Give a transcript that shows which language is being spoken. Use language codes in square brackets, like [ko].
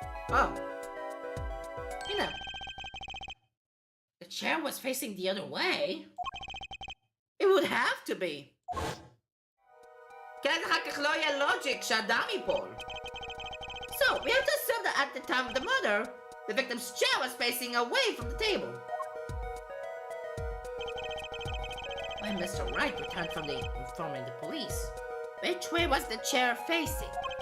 [en] Oh. You know. the chair was facing the other way. It would have to be. [he] כי אז אחר כך לא יהיה לוג'יק שהדם ייפול. [en] So, we have to assume that at the time of the murder, the victim's chair was facing away from the table. When Mr. Wright returned from informing the police, which way was the chair facing?